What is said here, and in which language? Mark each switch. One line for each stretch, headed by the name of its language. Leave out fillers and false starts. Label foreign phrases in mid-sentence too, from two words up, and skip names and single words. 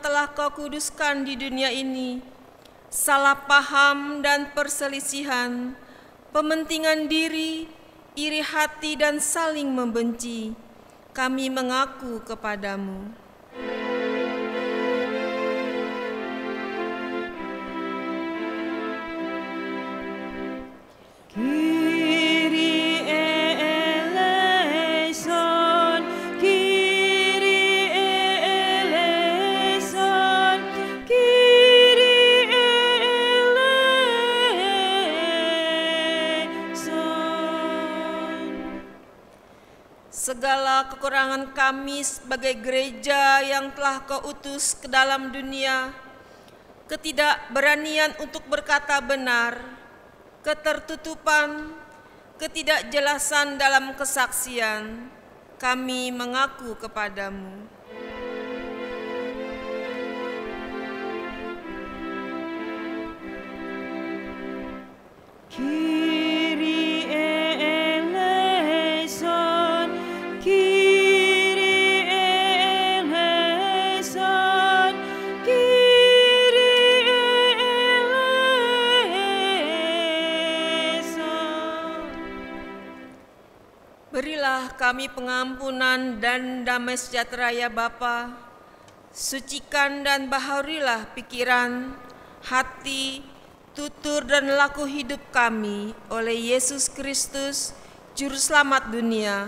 Indonesian: telah Kau kuduskan di dunia ini, salah paham dan perselisihan, pementingan diri, iri hati dan saling membenci, kami mengaku kepadamu.
Greek: Kyrie eleison, Kyrie eleison, Kyrie eleison.
Indonesian: Segala kekurangan kami sebagai gereja yang telah Kau utus ke dalam dunia, ketidakberanian untuk berkata benar, ketertutupan, ketidakjelasan dalam kesaksian, kami mengaku kepadamu.
Greek: Kyrie eleison, Kyrie eleison, Kyrie eleison.
Indonesian: Berilah kami pengampunan dan damai sejahtera ya Bapa. Sucikan dan baharurilah pikiran, hati, tutur dan laku hidup kami oleh Yesus Kristus, Juru Selamat dunia.